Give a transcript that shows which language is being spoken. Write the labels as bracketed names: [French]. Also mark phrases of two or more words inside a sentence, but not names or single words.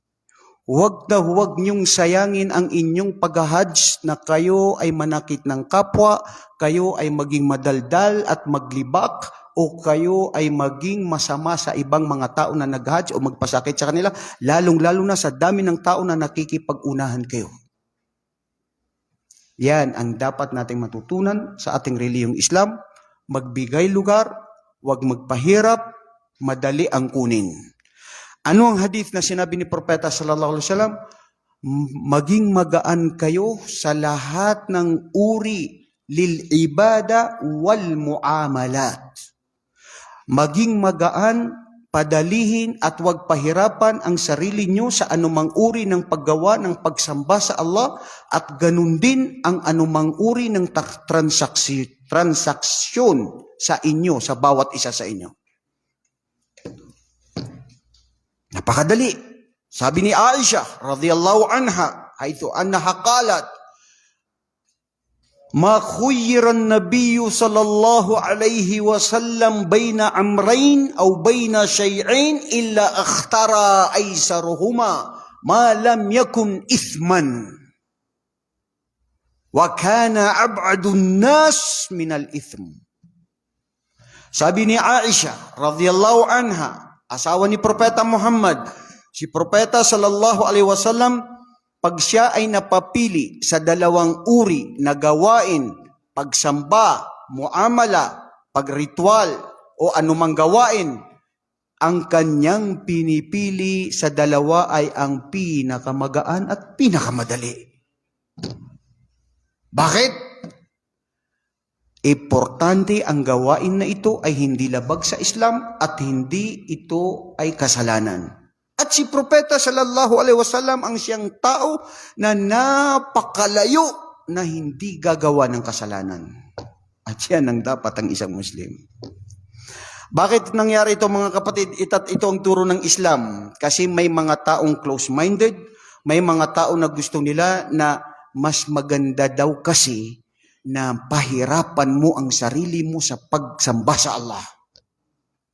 [Filipino] Huwag na huwag nyong sayangin ang inyong pag-hajj na kayo ay manakit ng kapwa, kayo ay maging madaldal at maglibak, o kayo ay maging masama sa ibang mga tao na nag-hajj o magpasakit sa kanila, lalong-lalo na sa dami ng tao na nakikipag-unahan kayo. Yan ang dapat nating matutunan sa ating relihiyong Islam. Magbigay lugar, huwag magpahirap, madali ang kunin. Ano ang hadith na sinabi ni Propeta [Arabic] صلى الله عليه وسلم? [Filipino] Maging magaan kayo sa lahat ng uri [Arabic] للعبادة والمعاملات. [Filipino] Maging magaan, padalihin at huwag pahirapan ang sarili nyo sa anumang uri ng paggawa ng pagsamba sa Allah, at ganun din ang anumang uri ng transaksyon sa inyo, sa bawat isa sa inyo. Napakadali. Sabi ni [Arabic] Aisha رضي الله عنها حيث أنها قالت, ما خير النبي صلى الله عليه وسلم بين أمرين أو بين شيئين إلا اختار أيسرهما ما لم يكن إثما وكان أبعد الناس من الإثم. [Filipino] Sabi ni Aisha [Arabic] رضي الله عنها, [Filipino] asawa ni Propeta Muhammad, si Propeta [Arabic] صلى الله عليه وسلم, [Filipino] pag siya ay napapili sa dalawang uri na gawain, pagsamba, muamala, pagritual, o anumang gawain, ang kanyang pinipili sa dalawa ay ang pinakamagaan at pinakamadali. Bakit? Importante ang gawain na ito ay hindi labag sa Islam at hindi ito ay kasalanan. At si Propeta [Arabic] صلى الله عليه وسلم [Filipino] ang siyang tao na napakalayo na hindi gagawa ng kasalanan. At yan ang dapat ang isang Muslim. Bakit nangyari ito mga kapatid? Ito ang turo ng Islam. Kasi may mga taong close-minded, may mga tao na gusto nila na mas maganda daw kasi na pahirapan mo ang sarili mo sa pagsamba sa Allah.